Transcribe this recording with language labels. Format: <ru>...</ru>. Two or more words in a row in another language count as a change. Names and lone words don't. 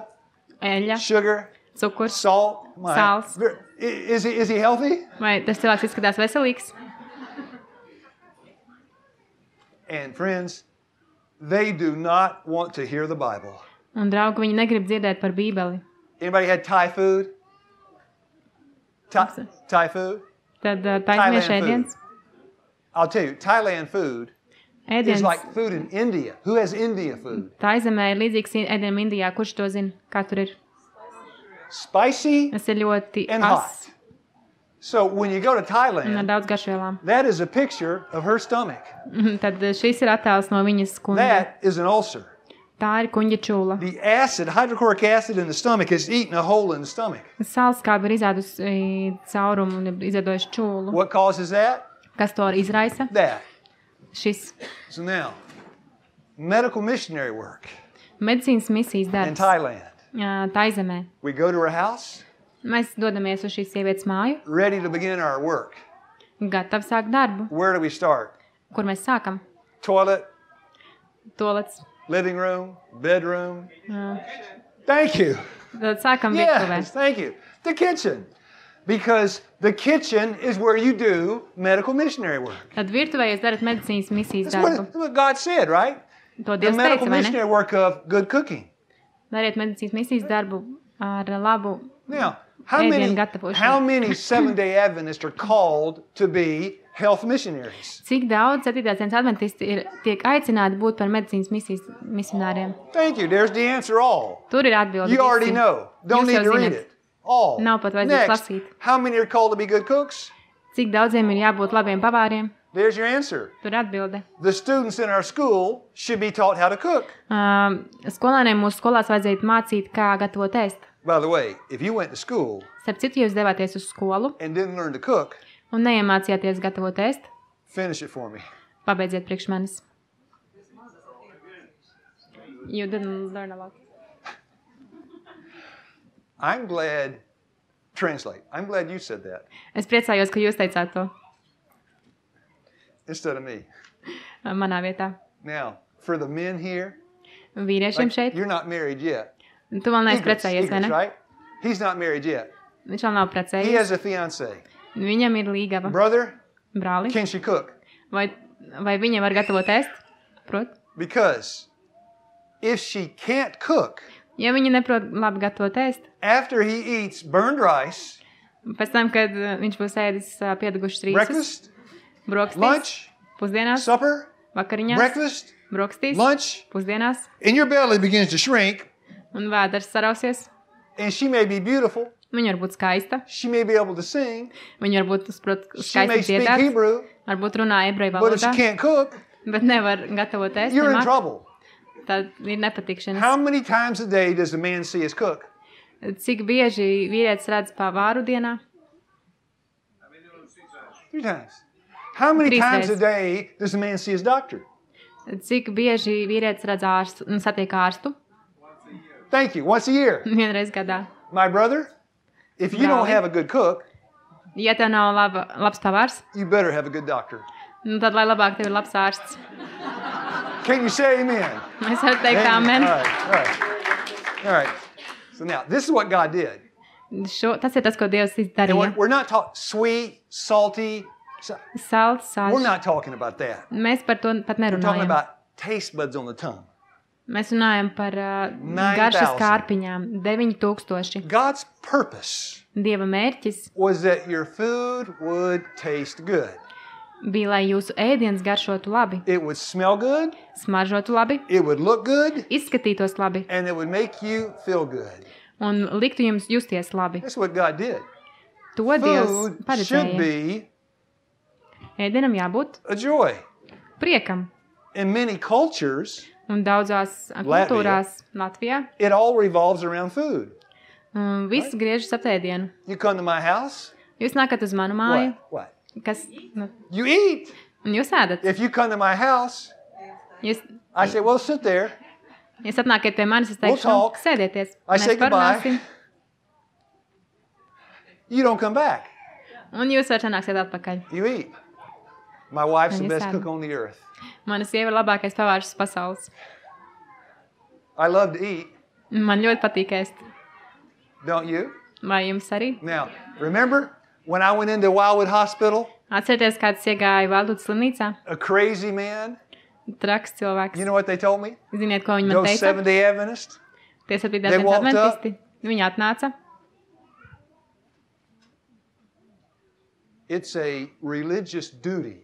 <lv>Eļļa,</lv> <en>sugar,</en> <lv>cukurs.</lv> <en>salt. My-</en> <lv>Sāls.</lv> <en>Is he healthy?</en> <lv>Vai tas cilvēks izskatās veselīgs?</lv> <en>And friends, they do not want to hear the Bible.</en> <lv>Un, draugi, viņi negrib dzirdēt par Bībeli.</lv> <en>Anybody had Thai food? Thai food?</en> <lv>Tad taizemiešu Thailand ēdiens.</lv> <en>I'll tell you, Thailand food is</en> <lv>Ēdiens</lv> <en>like food in India. Who has India food?</en> <lv>Taizemē ir līdzīgs ēdienam Indijā. Kurš to zina? Kā tur ir?</lv> <en>Spicy</en> <lv>Tas ir ļoti</lv> <en>and as hot. So when you go to</en> <lv>un ar</lv> <en>Thailand,</en> <lv>daudz garšvielām.</lv> <en>that is a picture of her stomach.</en> <lv>Tad šis ir attēls no viņas kuņģa.</lv> <en>That is an ulcer.</en> <lv>Tā ir kuņģa čūla.</lv> <en>The acid, hydrochloric acid in the stomach is eating a hole in the stomach.</en> <lv>Sālskābe ir izēdusi caurumu un ir izēdojuši čūlu.</lv> <en>What causes that?</en> <lv>Kas to izraisa?</lv> <en>That.</en> <lv>Šis</lv> <en>So now, medical missionary work</en> <lv>medicīnas misijas</lv> <en>in</en> <lv>darbs</lv> <en>Thailand.</en> <lv>Taizemē.</lv> <en>We go to her house,</en> <lv>Mēs dodamies uz šīs sievietes māju,</lv> <en>ready to begin our work.</en> <lv>gatavi sākt darbu.</lv> <en>Where do we start?</en> <lv>Kur mēs sākam?</lv> <en>Toilet,</en> <lv>Tolets.</lv> <en>living room, bedroom.</en> <lv>Jā.</lv> <en>Thank you.</en> <lv>Tad sākam virtuvē.</lv> <en>Yes, thank you. The kitchen. Because the kitchen is where you do medical missionary work.</en> <lv>Tad virtuvē jūs darat medicīnas misijas</lv> <en>That's</en> <lv>darbu.</lv> <en>what God said, right?</en> <lv>To</lv> <en>The</en> <lv>Dievs</lv> <en>medical</en> <lv>teica, vai ne?</lv> <en>missionary work of good cooking.</en> <lv>Dariet medicīnas misijas darbu ar labu.</lv> <en>Now,</en> <lv>Ēdienu gatavošanu.</lv> <en>how many Seventh-day Adventists are called to be health missionaries?</en> <lv>Cik daudz 7. dienas adventisti tiek aicināti būt par medicīnas misijas misionāriem?</lv> <en>Thank you. There's the answer all.</en> <lv>Tur ir atbildi.</lv> <en>You already</en> <lv>visi.</lv> <en>know. Don't</en> <lv>Jūs</lv> <en>need</en> <lv>jau</lv> <en>to read</en> <lv>zinat.</lv> <en>it. All.</en> <lv>Nav pat vajadzīgs</lv> <en>Next,</en> <lv>lasīt.</lv> <en>how many are called to be good cooks?</en> <lv>Cik daudziem ir jābūt labiem pavāriem?</lv> <en>There's your answer.</en> <lv>Tur ir atbilde.</lv> <en>The students in our school should be taught how to cook.</en> <lv>Skolēniem mūsu skolās vajadzētu mācīt, kā gatavot ēst.</lv> <en>By the way, if you went to school</en> <lv>Starp citu, jūs devāties uz skolu</lv> <en>and didn't learn to cook,</en> <lv>un neiemācījāties gatavot ēst,</lv> <en>finish it for me.</en> <lv>pabeidziet priekš manis.</lv> <en>You didn't learn a lot. I'm glad, translate, I'm glad you said that</en> <lv>Es priecājos, ka jūs teicāt to</lv> <en>instead of me.</en> <lv>manā vietā.</lv> <en>Now, for the men here,</en> <lv>Vīriešiem</lv> <en>like,</en> <lv>šeit,</lv> <en>you're not married yet.</en> <lv>tu vēl neesi precējies, vai ne?</lv> <en>right? He's not married yet.</en> <lv>Viņš vēl nav</lv> <en>He</en> <lv>precējies.</lv> <en>has a fiancée.</en> <lv>Viņam ir līgava.</lv> <en>Brother,</en> <lv>Brāli,</lv> <en>can she cook?</en> <lv>vai viņa var gatavot ēst? Prot?</lv> <en>Because if she can't cook,</en> <lv>Ja viņa neprot labi gatavot ēst,</lv> <en>after he eats burned rice,</en> <lv>pēc tam, kad viņš būs ēdis piedegušas rīsus,</lv> <en>breakfast,</en> <lv>brokastīs,</lv> <en>lunch,</en> <lv>pusdienās,</lv> <en>supper,</en> <lv>vakariņās,</lv> <en>breakfast,</en> <lv>brokastīs,</lv> <en>lunch,</en> <lv>pusdienās,</lv> <en>and your belly begins to shrink,</en> <lv>un vēders sarausies.</lv> <en>and she may be beautiful,</en> <lv>Viņa var būt skaista,</lv> <en>she may be able to sing,</en> <lv>viņa var būt</lv> <en>she may</en> <lv>skaisti</lv> <en>speak</en> <lv>dziedāt,</lv> <en>Hebrew,</en> <lv>varbūt runā ebreju</lv> <en>but if she</en> <lv>valodā,</lv> <en>can't cook,</en> <lv>bet nevar gatavot ēst,</lv> <en>you're in</en> <lv>nemāk,</lv> <en>trouble.</en> <lv>tad ir nepatikšanas.</lv> <en>How many times a day does a man see his cook?</en> <lv>Cik bieži vīrietis redz pavāru dienā?</lv> <en>3 times. How many</en> <lv>Trīs</lv> <en>times a</en> <lv>reizes.</lv> <en>day does a man see his doctor?</en> <lv>Cik bieži vīrietis redz ārstu un satiek ārstu?</lv> <en>Thank you. Once a year.</en> <lv>Vienreiz gadā.</lv> <en>My brother, if you don't</en> <lv>Brāli.</lv> <en>have a good cook,</en> <lv>Ja tev nav labs pavārs,</lv> <en>you better have a good doctor.</en> <lv>nu tad lai labāk tev ir labs ārsts.</lv> <en>Can you say amen?</en> <lv>Mēs varam teikt amen.</lv> <en>All right. All right. All right. So now, this is what God did.</en> <lv>Tas ir tas, ko Dievs</lv> <en>And</en> <lv>izdarīja.</lv> <en>we're not talking sweet, salty.</en> <lv>Salds,</lv> <en>We're</en> <lv>sāls.</lv> <en>not talking about that.</en> <lv>Mēs par to pat</lv> <en>We're talking</en> <lv>nerunājam.</lv> <en>about taste buds on the tongue.</en> <lv>Mēs runājam par garšas kārpiņām.</lv> <en>9000. God's purpose</en> <lv>Dieva mērķis</lv> <en>was that your food would taste good.</en> <lv>bija, lai jūsu ēdiens garšotu labi,</lv> <en>It would smell good,</en> <lv>smaržotu labi,</lv> <en>it would look good,</en> <lv>izskatītos labi</lv> <en>and it would make you feel good.</en> <lv>un liktu jums justies labi.</lv> <en>That's what God did.</en> <lv>To Dievs</lv> <en>Food should</en> <lv>paredzēja.</lv> <en>be</en> <lv>Ēdienam jābūt</lv> <en>a joy.</en> <lv>priekam.</lv> <en>In many cultures,</en> <lv>Un daudzās kultūrās Latvijā</lv> <en>it all revolves around food.</en> <lv>Viss griežas ap ēdienu.</lv> <en>You come to my house,</en> <lv>Jūs nākat uz manu māju,</lv> <en>what?</en> <lv>kas,</lv> <en>You eat.</en> <lv>un jūs ēdat.</lv> <en>If you come to my house,</en> <lv>Jūs</lv> <en>I say, well, sit there.</en> <lv>atnākat pie manis, es teikšu,</lv> <en>We'll talk.</en> <lv>sēdieties.</lv> <en>I say</en> <lv>Mēs</lv> <en>goodbye.</en> <lv>parunāsim,</lv> <en>You don't come back.</en> <lv>un jūs vairs nāksiet atpakaļ.</lv> <en>You eat. My wife's the And best you cook said- on the earth.</en> <lv>Mana sieva ir labākais pavārs pasaules.</lv> <en>I love to eat.</en> <lv>Man ļoti patīk ēst.</lv> <en>Don't you?</en> <lv>Vai jums arī?</lv> <en>Now, remember when I went into Wildwood Hospital,</en> <lv>Atcerieties, kāds iegāja Valdūtas slimnīcā?</lv> <en>a crazy man,</en> <lv>Traks cilvēks.</lv> <en>you know what they told me?</en> <lv>Ziniet, ko viņi man</lv> <en>Those</en> <lv>teica?</lv> <en>Seventh-day Adventists.</en> <lv>Tie 7.</lv> <en>They walked up.</en> <lv>adventisti. Viņi atnāca.</lv> <en>It's a religious duty.</en>